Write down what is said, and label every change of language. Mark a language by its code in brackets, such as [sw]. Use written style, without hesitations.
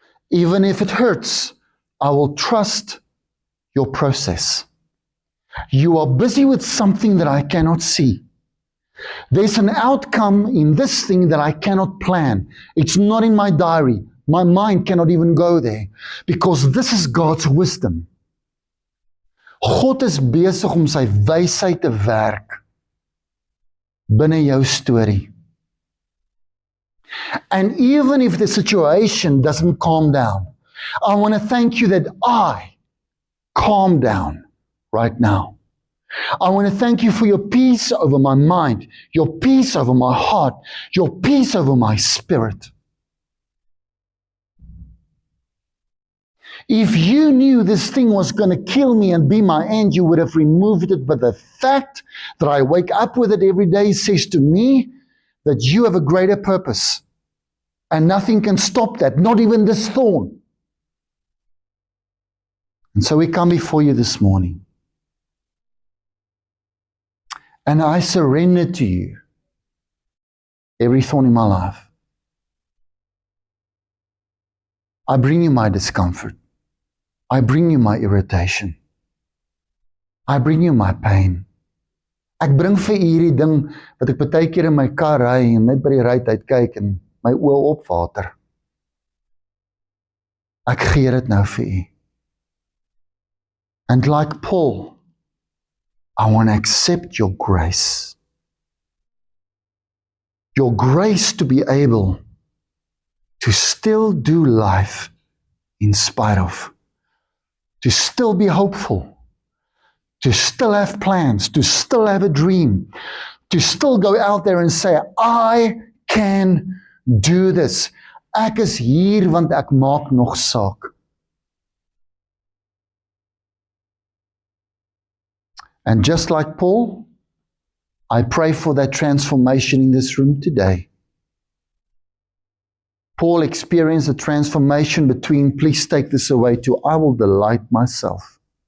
[en] Even if it hurts, I will trust your process. You are busy with something that I cannot see. There's an outcome in this thing that I cannot plan. It's not in my diary. My mind cannot even go there because this is God's wisdom. [af] God is besig om sy wysheid te werk binne jou storie. [en] And even if the situation doesn't calm down, I want to thank you that I calm down right now. I want to thank you for your peace over my mind, your peace over my heart, your peace over my spirit. If you knew this thing was going to kill me and be my end, you would have removed it. But the fact that I wake up with it every day says to me that you have a greater purpose. And nothing can stop that, not even this thorn. And so we come before you this morning. And I surrender to you every thorn in my life. I bring you my discomfort. I bring you my irritation. I bring you my pain. [af] Ek bring vir u hierdie ding wat ek baie keer in my kar ry en net by die ruit kyk en my oë opwater. Ek gee dit nou vir u. [en] And like Paul, I want to accept your grace. Your grace to be able to still do life in spite of. To still be hopeful. To still have plans. To still have a dream. To still go out there and say, I can do this. [af] Ek is hier want ek maak nog saak. [en] And just like Paul, I pray for that transformation in this room today. Paul experienced a transformation between, please take this away, to I will delight myself.